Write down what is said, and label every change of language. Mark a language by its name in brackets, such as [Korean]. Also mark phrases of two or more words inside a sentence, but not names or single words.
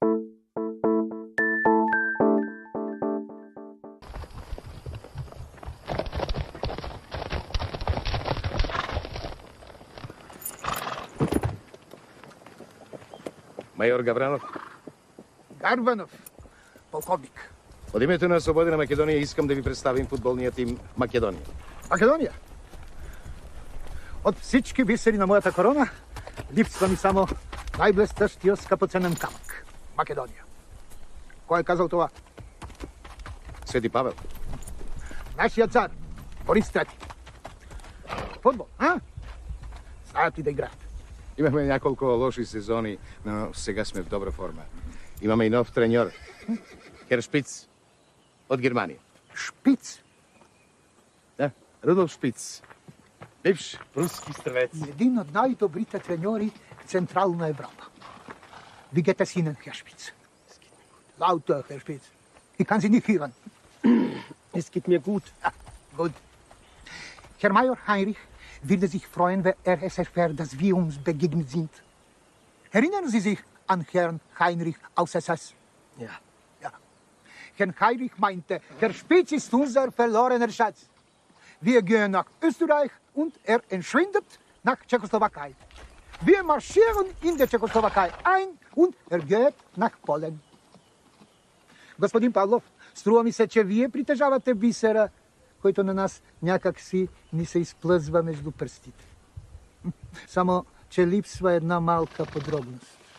[Bulgarian] Майор Гавранов. Гарванов, полковник. [Macedonian] Од името на Слободена Македонија искам да ви представим футболният тим Македонија. Македонија? [Bulgarian] От всички бисери на моята корона, липсва ми само най-блестящия скъпоценен камък. Македония. Кой е казал това? Свети Павел. Нашия цар, Борис Трети. Футбол, а? Знаят ли да играят? Имахме няколко лоши сезони, но сега сме в добра форма. Имаме и нов треньор. Хер Шпиц. От Германия. Шпиц? Да, Рудолф Шпиц. Бивш руски стрелец. Един от най-добрите треньори в Централна Европа. [German] Wie geht es Ihnen, Herr Spitz? Lauter, Herr Spitz. Ich kann Sie nicht hören. Es geht mir gut. Ah, gut. Herr Major Heinrich würde sich freuen, wenn es erfährt, dass wir uns begegnet sind. Erinnern Sie sich an Herrn Heinrich aus SS? Ja. Ja. Herr Heinrich meinte, Herr Spitz ist unser verlorener Schatz. Wir gehen nach Österreich und er entschwindet nach Tschechoslowakei. Wir marschieren in der Tschechoslowakei ein und er geht nach Polen. [Bulgarian] Господин Павлов, струва ми се, че вие притежавате бисера, който на нас някак си ни се изплъзва между пръстите. Само, че липсва една малка подробност.